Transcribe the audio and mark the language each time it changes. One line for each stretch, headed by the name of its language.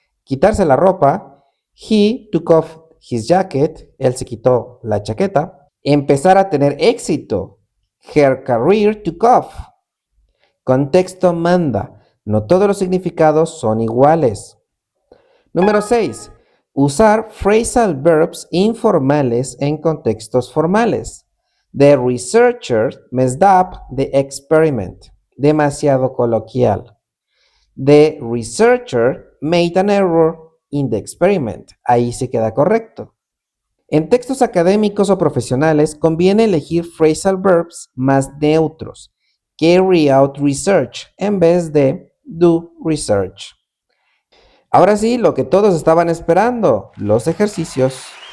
Spanish: quitarse la ropa,
English: he took off his jacket,
Spanish: él se quitó la chaqueta, empezar a tener éxito,
English: her career took off.
Spanish: Contexto manda, no todos los significados son iguales. Número 6. Usar phrasal verbs informales en contextos formales.
English: The researcher messed up the experiment.
Spanish: Demasiado coloquial.
English: The researcher made an error in the experiment.
Spanish: Ahí se queda correcto. En textos académicos o profesionales conviene elegir phrasal verbs más neutros.
English: Carry out research
Spanish: en vez de
English: do research.
Spanish: Ahora sí, lo que todos estaban esperando, los ejercicios.